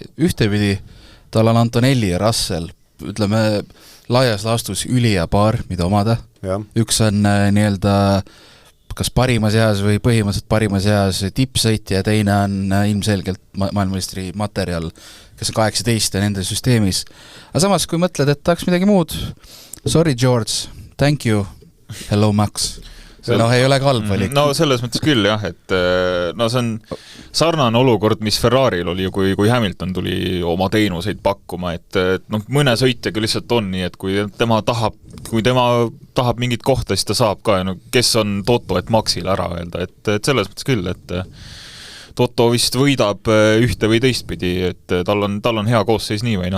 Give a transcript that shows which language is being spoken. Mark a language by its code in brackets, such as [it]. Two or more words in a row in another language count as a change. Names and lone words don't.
[et] Ühtepidi tal on Antonelli ja Russell, ütleme, laias laastus ülija paar, mida omada. Ja. Üks on nii-öelda kas parimas eas või põhimõtteliselt parimas eas tippsõitja ja teine on ilmselgelt maailmameistri materjal, kes on 18 ja nende süsteemis. Aga samas, kui mõtled, et tahaks midagi muud, [en] sorry George, thank you, hello Max. [et] No ei ole halb valik. No selles mõttes küll jah, et no see on sarnane olukord, mis Ferraril oli, kui Hamilton tuli oma teenuseid pakkuma, et noh, mõne sõitjaga lihtsalt on nii, et kui tema tahab mingit kohta, siis ta saab ka, no, kes on Toto, et Maxile ära öelda, et selles mõttes küll, et Toto vist võidab ühte või teistpidi, et tal on hea koosseis nii või noh.